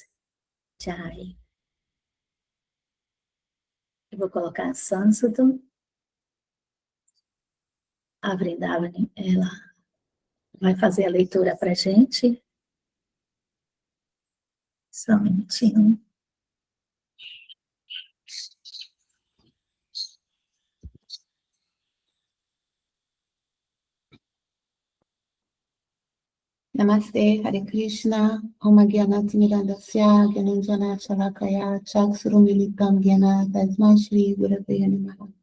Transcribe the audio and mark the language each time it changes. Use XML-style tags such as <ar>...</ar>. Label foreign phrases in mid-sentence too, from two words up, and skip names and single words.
<pt>Jai. Eu vou colocar Sânscrito. A Vrindavani, ela vai fazer a leitura para a gente. Só um minutinho.</pt> <sa>नमस्ते, हरे कृष्ण, ॐ ज्ञानतिमिरान्धस्य, ज्ञानाञ्जन शलाकया, चक्षुरुमीलितम् ज्ञान, तस्मै श्री गुरवे नमः.</sa>